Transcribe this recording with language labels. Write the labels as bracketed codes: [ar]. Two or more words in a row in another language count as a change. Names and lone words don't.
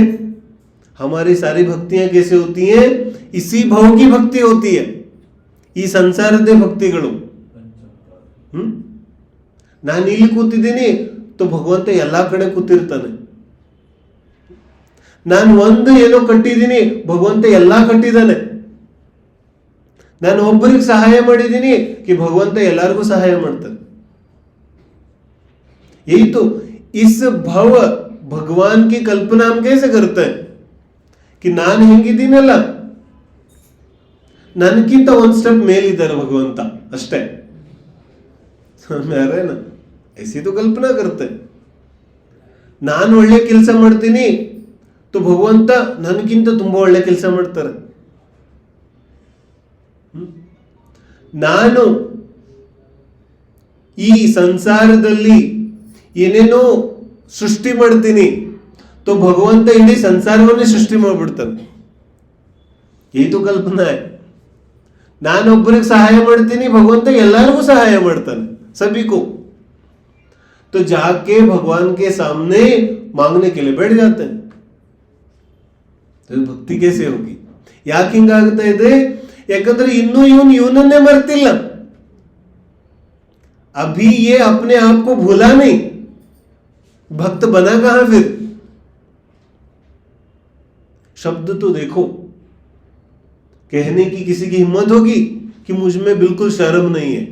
[hi] हमारी सारी भक्तियां कैसे होती हैं? इसी भाव की भक्ति होती है. [kn] ಈ ಸಂಸಾರದ ಭಕ್ತಿಗಳು. ನಾನು ಇಲ್ಲಿ ಕೂತಿದ್ದೀನಿ, तो ಭಗವಂತ ಎಲ್ಲಾ ಕಡೆ ಕೂತಿರ್ತಾನೆ. ನಾನು ಒಂದು ಏನೋ ಕಟ್ಟಿದ್ದೀನಿ, ಭಗವಂತ ಎಲ್ಲಾ ಕಟ್ಟಿದ್ದಾನೆ. ನಾನು ಒಬ್ಬರಿಗೆ ಸಹಾಯ ಮಾಡಿದ್ದೀನಿ कि ಭಗವಂತ ಎಲ್ಲರಿಗೂ ಸಹಾಯ ಮಾಡ್ತಾನೆ. [hi] यही तो इस भव भगवान की कल्पना हम कैसे करते हैं कि [kn] ನಾನು ಹೆಂಗಿದ್ದೀನಲ್ಲ, ನನಗಿಂತ ಒಂದು ಸ್ಟೆಪ್ ಮೇಲಿದ್ದಾರೆ ಭಗವಂತ ಅಷ್ಟೇ. [hi] ಯಾರೇನ ऐसी तो कल्पना करते. [kn] ನಾನು ಒಳ್ಳೆ ಕೆಲಸ ಮಾಡ್ತೀನಿ, तो ಭಗವಂತ ನನಗಿಂತ ತುಂಬಾ ಒಳ್ಳೆ ಕೆಲಸ ಮಾಡ್ತಾರೆ. ನಾನು ಈ ಸಂಸಾರದಲ್ಲಿ ಏನೇನೋ ಸೃಷ್ಟಿ ಮಾಡ್ತೀನಿ, तो ಭಗವಂತ ಇಡೀ ಸಂಸಾರವನ್ನೇ ಸೃಷ್ಟಿ ಮಾಡ್ಬಿಡ್ತಾನೆ. [hi] यही तो कल्पना है. [kn] ನಾನೊಬ್ಬರಿಗೆ ಸಹಾಯ ಮಾಡ್ತೀನಿ, ಭಗವಂತ ಎಲ್ಲರಿಗೂ ಸಹಾಯ ಮಾಡ್ತಾನೆ, [hi] सभी को. तो जाके भगवान के सामने मांगने के लिए बैठ जाते हैं. तो भक्ति कैसे होगी? [kn] ಯಾಕೆ ಹಿಂಗಾಗ್ತಾ ಇದೆ? ಯಾಕಂದ್ರೆ ಇನ್ನೂ ಇವನನ್ನೇ ಮರ್ತಿಲ್ಲ. [hi] अभी ये अपने आप को भूला नहीं, भक्त बना कहां फिर? शब्द तो देखो, कहने की किसी की हिम्मत होगी कि मुझ में बिल्कुल शर्म नहीं है?